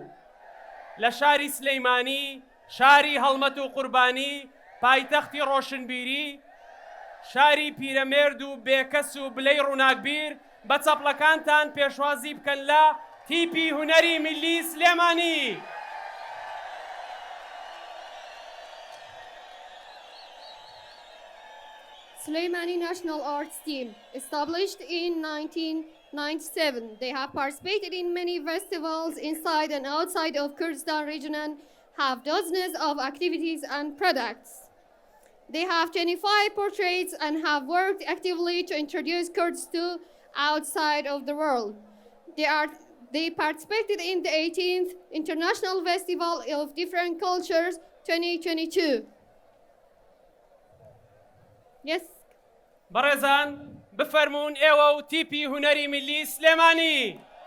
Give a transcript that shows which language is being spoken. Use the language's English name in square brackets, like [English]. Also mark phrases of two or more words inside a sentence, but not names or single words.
[Central Kurdish] لە شاری سلەیمانی، شاری هەڵمەت و قوربانی، پایتەختی ڕۆشنبیری، شاری پیرەمێرد و بێکەس و بلەی ڕووناکبیر، بە چەپڵەکانتان پێشوازی بکەن لە تیپی هونەری میلی سلێمانی. [English] Sulaimani National Arts Team, established in 1997. They have participated in many festivals inside and outside of Kurdistan region and have dozens of activities and products. They have 25 portraits and have worked actively to introduce Kurds to outside of the world. They participated in the 18th International Festival of Different Cultures 2022. Yes. [Central Kurdish] بەڕێزان بفەرمونون ئێوە و تیپی هونەری میلی سلێمانی.